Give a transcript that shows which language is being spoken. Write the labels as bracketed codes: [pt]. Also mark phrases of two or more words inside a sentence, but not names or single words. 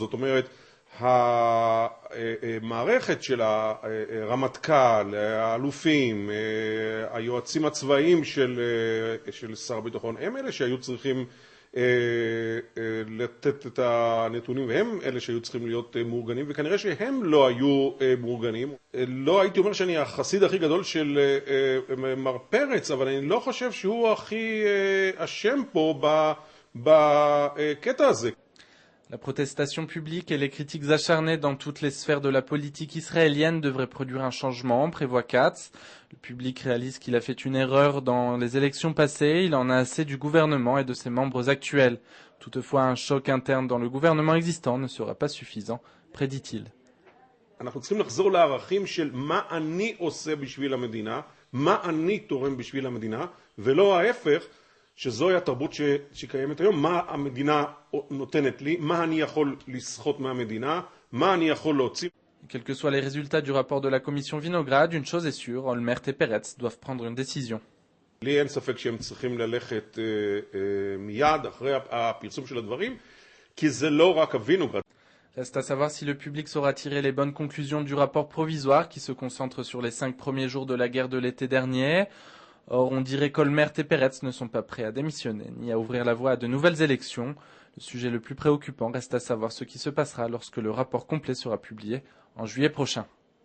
[he] זאת אומרת, המערכת של הרמטכ"ל, האלופים, היועצים הצבאיים של שר הביטחון, הם אלה שהיו צריכים לתת את הנתונים, והם אלה שהיו צריכים להיות מאורגנים, וכנראה שהם לא היו מאורגנים. לא הייתי אומר שאני החסיד הכי גדול של מר פרץ, אבל אני לא חושב שהוא הכי אשם פה בקטע הזה. [fr] La protestation publique et les critiques acharnées dans toutes les sphères de la politique israélienne devraient produire un changement, prévoit Katz. Le public réalise qu'il a fait une erreur dans les élections passées, il en a assez du gouvernement et de ses membres actuels. Toutefois, un choc interne dans le gouvernement existant ne sera pas suffisant, prédit-il. [he] אנחנו צריכים לחזור לערכים של מה אני עושה בשביל המדינה, מה אני תורם בשביל המדינה, ולא ההפך, שזוהי התרבות שקיימת היום, מה המדינה נותנת לי, מה אני יכול לסחוט מהמדינה, מה אני יכול להוציא. [fr] Quels que soient les résultats du rapport de la commission Vinograd, une chose est sûre, Olmert et Peretz doivent prendre une décision. [he] לי אין ספק שהם צריכים ללכת מיד אחרי הפרסום של הדברים, כי זה לא רק הווינוגרד. [fr] Reste à savoir si le public saura tirer les bonnes conclusions du rapport provisoire qui se concentre sur les 5 premiers jours de la guerre de l'été dernier. Or, on dirait qu'Olmert et Peretz ne sont pas prêts à démissionner, ni à ouvrir la voie à de nouvelles élections. Le sujet le plus préoccupant reste à savoir ce qui se passera lorsque le rapport complet sera publié en juillet prochain.